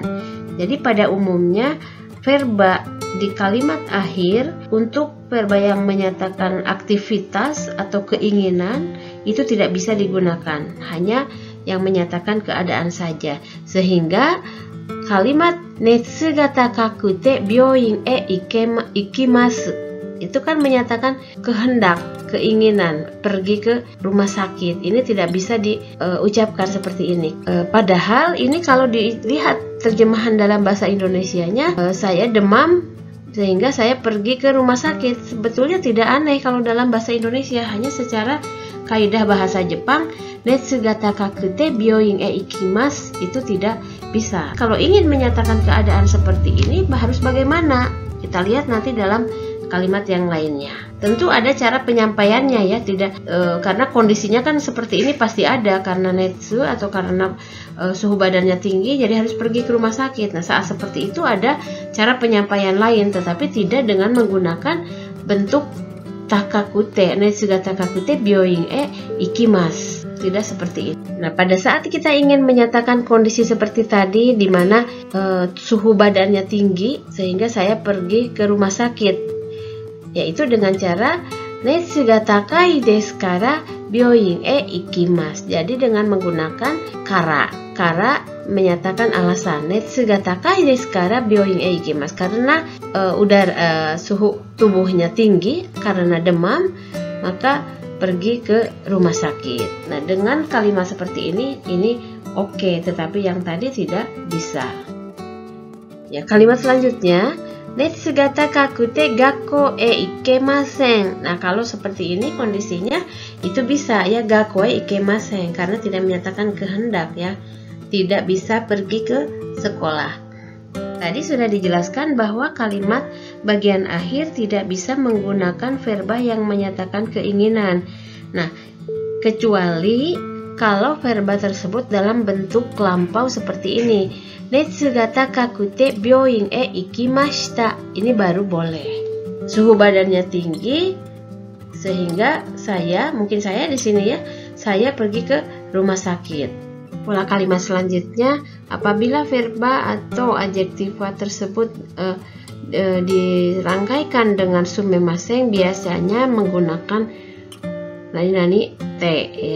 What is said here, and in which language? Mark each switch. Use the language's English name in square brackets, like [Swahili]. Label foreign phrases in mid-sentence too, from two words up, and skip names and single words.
[Indonesian] Jadi pada umumnya verba di kalimat akhir untuk verba yang menyatakan aktivitas atau keinginan itu tidak bisa digunakan, hanya yang menyatakan keadaan saja. Sehingga kalimat [Japanese] 熱が高くて病院へ行きます [Indonesian] itu kan menyatakan kehendak, keinginan pergi ke rumah sakit. Ini tidak bisa diucapkan seperti ini. Padahal ini kalau dilihat terjemahan dalam bahasa Indonesianya, saya demam sehingga saya pergi ke rumah sakit. Sebetulnya tidak aneh kalau dalam bahasa Indonesia, hanya secara kaidah bahasa Jepang [Japanese] 熱が高くて病院へ行きます [Indonesian] itu tidak bisa. Kalau ingin menyatakan keadaan seperti ini harus bagaimana? Kita lihat nanti dalam kalimat yang lainnya. Tentu ada cara penyampaiannya ya, tidak karena kondisinya kan seperti ini pasti ada, karena netsu atau karena suhu badannya tinggi jadi harus pergi ke rumah sakit. Nah, saat seperti itu ada cara penyampaian lain, tetapi tidak dengan menggunakan bentuk takakute, [Japanese] 熱が高くて病院へ行きます. [Indonesian] Tidak seperti itu. Nah, pada saat kita ingin menyatakan kondisi seperti tadi, di mana suhu badannya tinggi sehingga saya pergi ke rumah sakit, yaitu dengan cara [Japanese] 熱が高いですから病院へ行きます. [Indonesian] Jadi dengan menggunakan kara. Kara menyatakan alasan. [Japanese] 熱が高いですから病院へ行きます. [Indonesian] Karena suhu tubuhnya tinggi karena demam, maka pergi ke rumah sakit. Nah, dengan kalimat seperti ini oke, tetapi yang tadi tidak bisa. Ya, kalimat selanjutnya, [Japanese] 熱が高くて学校へ行けません. [Indonesian] Nah, kalau seperti ini kondisinya itu bisa ya, [Japanese] 学校へ行けません, [Indonesian] karena tidak menyatakan kehendak ya, tidak bisa pergi ke sekolah. Tadi sudah dijelaskan bahwa kalimat bagian akhir tidak bisa menggunakan verba yang menyatakan keinginan. Nah, kecuali kalau verba tersebut dalam bentuk lampau seperti ini. [Japanese] 熱が高くて病院へ行きました. [Indonesian] Ini baru boleh. Suhu badannya tinggi sehingga mungkin saya di sini ya, saya pergi ke rumah sakit. Pola kalimat selanjutnya, apabila verba atau adjektiva tersebut dirangkaikan dengan sumemasen, biasanya menggunakan nani te ya.